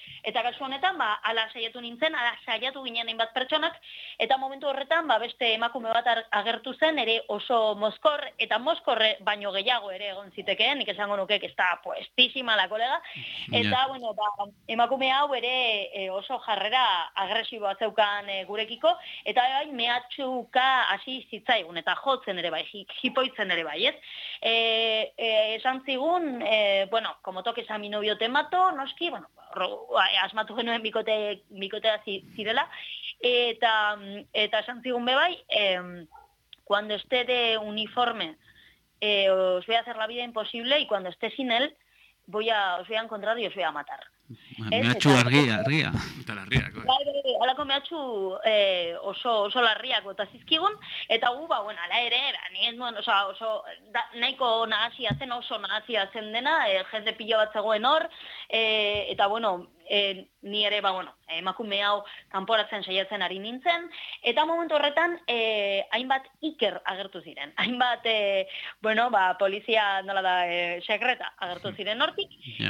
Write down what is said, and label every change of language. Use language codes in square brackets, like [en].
[eu] Eta kasu honetan, ba, ala saiatu nintzen, ala saiatu ginen hainbat pertsonak, eta momentu horretan, ba, beste emakume bat agertu zen, ere oso mozkor, eta mozkor baino gehiago ere egon zitekeen, nik esango nuke, ez da puestisima la kolega, eta, yeah. Bueno, ba, emakume hau, ere oso jarrera agresiboa zeukan gurekiko, eta bai mehatxuka hasi zitzaigun, eta jotzen ere bai, jipoitzen ere bai, ez? Esan zigun, [es] bueno, como toques a mi novio te mato, [eu] noski, bueno, asmatu genuen bikotea zirela, eta esan zigun bebai, [es] cuando esté de uniforme, os voy a hacer la vida imposible, y cuando esté sin él, os voy a encontrar y os voy a matar. [eu] Mehatxu argia. Eta larriak. Alako mehatxu oso larriak eta zizkigun, eta gu, ba, bueno, ala ere, nahiko nahazia zen, oso nahazia zen dena, jende pilo bat zegoen hor, eta, bueno, ni ere, ba, bueno, emakume hau kanporatzen saiatzen ari nintzen, eta momentu horretan, hainbat iker agertu ziren, hainbat, bueno, ba, polizia, nola da, sekreta agertu ziren hortik, yeah.